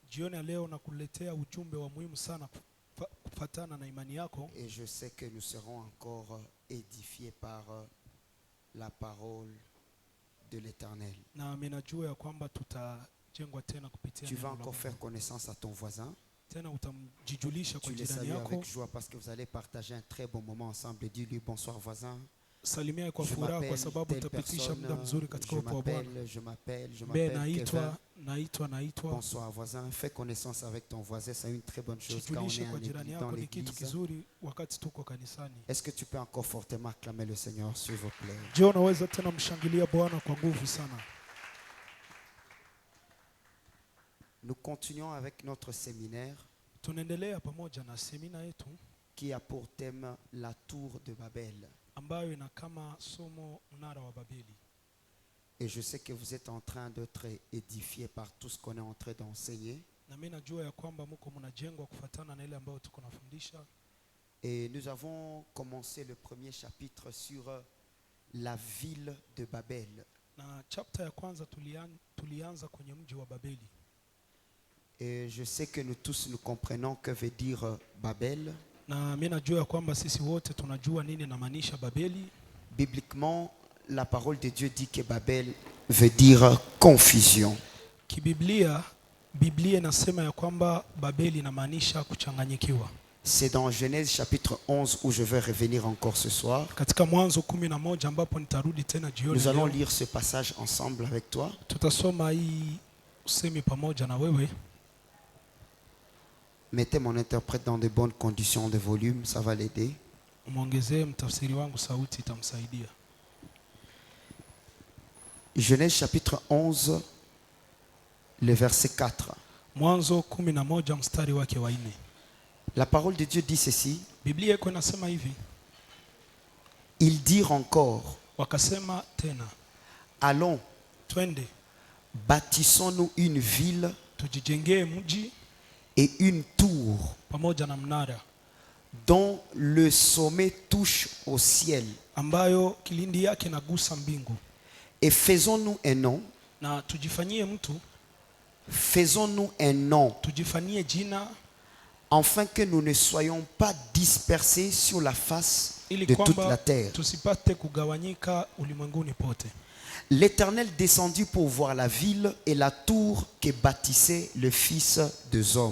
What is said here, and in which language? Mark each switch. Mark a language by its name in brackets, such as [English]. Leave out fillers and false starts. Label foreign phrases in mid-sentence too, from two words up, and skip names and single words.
[French] Et je sais que nous serons encore édifiés par la parole de l'Éternel. Tu vas encore faire connaissance à ton voisin. Tu les salues avec joie parce que vous allez partager un très bon moment ensemble. Dis-lui bonsoir voisin. [Swahili] Salimia kwa furaha kwa sababu utapitisha muda mzuri katika uwepo wa Bwana. [French] Je m'appelle [Swahili] Naitwa. [French] Bonsoir voisin, fais connaissance avec ton voisin, c'est une très bonne chose quand on [Swahili] Jijulishe [French] est [Swahili] kwa jirani [French] dans [Swahili] yako ni [French] l'église. [Swahili] kitu kizuri wakati tuko kanisani. [French] Est-ce que tu peux encore fortement acclamer le Seigneur, s'il vous plaît? [Swahili] Je, unaweza tena mshangilia Bwana kwa nguvu sana. [French] Nous continuons avec notre séminaire [Swahili] Tunaendelea pamoja na semina yetu [French] qui a pour thème la tour de Babel. [Swahili] ambayo ina kama somo mnara wa Babeli. [French] Et je sais que vous êtes en train d'être édifiés par tout ce qu'on est en train d'enseigner. [Swahili] Na mimi najua ya kwamba mko mnajengwa kufuatana na ile ambayo tuko nafundisha. [French] Et nous avons commencé le premier chapitre sur la ville de Babel. [Swahili] Na chapter ya kwanza tulianza kwenye mji wa Babeli. [French] Et je sais que nous tous nous comprenons que veut dire Babel. [Swahili] Na mimi najua ya kwamba sisi wote tunajua nini inamaanisha Babeli. [French] Bibliquement, la parole de Dieu dit que Babel veut dire confusion. [Swahili] Kibiblia, Biblia inasema ya kwamba Babeli inamaanisha kuchanganyikiwa. [French] C'est dans Genèse chapitre 11 où je vais revenir encore ce soir. [Swahili] Katika Mwanzo 11 ambapo nitarudi tena jioni. [French] Nous allons lire ce passage ensemble avec toi. [Swahili] Tutasoma hii usemi pamoja na wewe. [French] Mettez mon interprète dans de bonnes conditions de volume, ça va l'aider. [Swahili] Muongezee mtafsiri wangu sauti itamsaidia. [French] Genèse chapitre 11, le verset 4. [Swahili] Mwanzo 11 mstari wake wa 4. [French] La parole de Dieu dit ceci. [Swahili] Biblia iko inasema hivi. [French] Ils dirent encore, [Swahili] Wakasema tena, [French] allons, [Swahili] twende, [French] bâtissons-nous une ville [Swahili] tujijengee mji [French] et une tour [Swahili] pamoja na mnara [French] dont le sommet touche au ciel. [Swahili] ambayo kilindi yake nagusa mbingu. [French] Et faisons-nous un nom. [Swahili] Na tujifanyie mtu, [French] Faisons-nous un nom, [Swahili] tujifanyie jina, [French] afin que nous ne soyons pas dispersés sur la face [Swahili] ili [French] de toute la [Swahili] kwamba [French] terre. [Swahili] tusipate kugawanyika ulimwenguni pote. [French] L'Éternel descendit pour voir la ville et la tour que bâtissait le fils des hommes.